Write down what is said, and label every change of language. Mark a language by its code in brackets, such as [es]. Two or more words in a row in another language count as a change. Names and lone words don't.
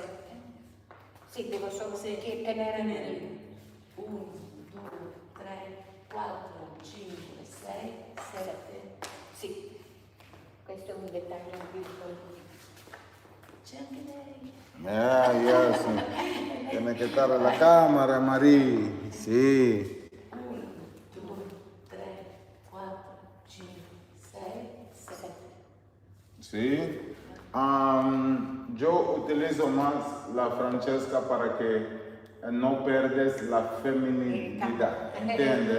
[it] Sì, devo solo tenere nel 1, 2, 3, 4, 5, 6, 7. Sì, questo è un dettaglio piccolo. C'è anche lei. [es] Ya, sí. Tiene que estar en la cámara, María. Sí. 1, 2, 3, 4, 5, 6, 7. Sí. Yo utilizo más la Francesca para que no pierdes la feminidad, ¿entiendes?